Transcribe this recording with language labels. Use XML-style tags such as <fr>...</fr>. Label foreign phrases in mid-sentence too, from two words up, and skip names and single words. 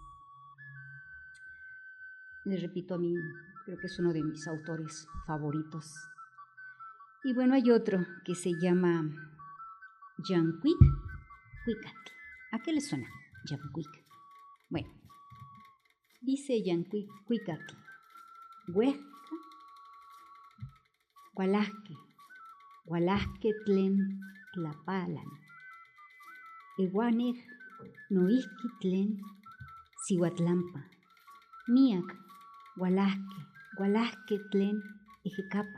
<es>Les repito, a mí creo que es uno de mis autores favoritos. Y bueno, hay otro que se llama Yancuic-Cuicatl. ¿A qué les suena? Yancuic. Bueno, dice Yancuic-Cuicatl.</es> <nah>Huesca, Hualasque tlen tlapalan. Eguanej noihki tlen Cihuatlampa. Miak Hualasque tlen Ejecapa.</nah>